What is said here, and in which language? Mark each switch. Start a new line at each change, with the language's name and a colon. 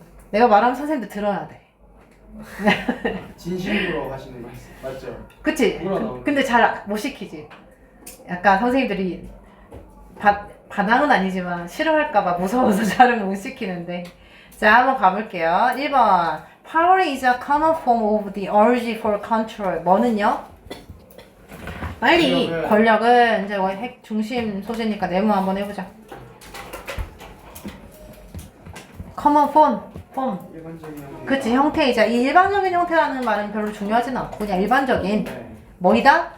Korean: 내가 말하면 선생님도 들어야 돼. 진심으로 하시는 말씀 맞죠? 그치? 근데 잘 못 시키지. 약간 선생님들이 반항은 아니지만 싫어할까봐 무서워서 잘은 못 시키는데. 자, 한번 가볼게요.
English: 1번 Power is a common form of the urge for control.
Korean: 뭐는요? 빨리 권력은 이제 핵 중심 소재니까 네모 한번 해보자.
English: common form.
Korean: 일반적인 형태. 그치, 형태이자. 이 일반적인 형태라는 말은 별로 중요하진 않고 그냥 일반적인 뭐이다?